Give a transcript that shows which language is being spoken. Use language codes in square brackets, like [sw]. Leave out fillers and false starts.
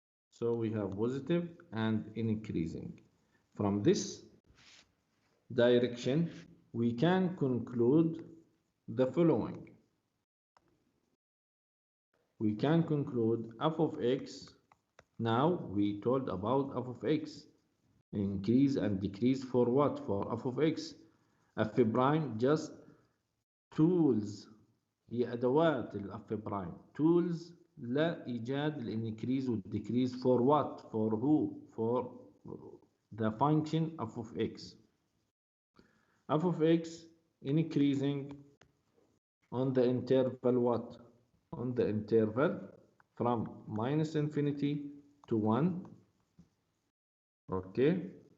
[en] So we have positive and increasing. From this direction we can conclude the following. We can conclude f of x. Now we told about f of x. Increase and decrease for what? For f of x. f prime just tools. [ar] هي أدوات ال f prime. [en] Tools [ar] لإيجاد [en] الانكريز والديكريز for what? For who? For the function f of x. f of x increasing on the interval what? On the interval from minus infinity to 1. Okay.